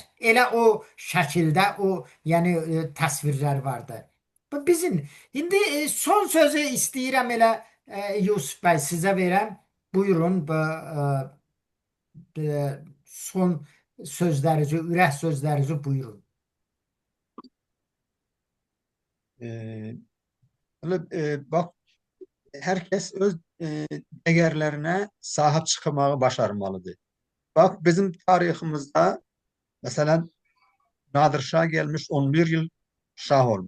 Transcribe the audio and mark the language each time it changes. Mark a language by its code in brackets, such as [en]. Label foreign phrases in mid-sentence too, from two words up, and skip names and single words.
[az] Elə o şəkildə o yəni təsvirlər vardı. Bu bizim indi son sözü istəyirəm elə Yusuf bəy sizə verəm. Buyurun son sözlerinizi, ürək sözlerinizi buyurun. [tr] Ee, bak, herkes öz değerlerine sahip çıkmayı başarmalıdır. Bak, bizim tarihimizde mesela Nadir Şah gelmiş, 11 yıl şah olmuş.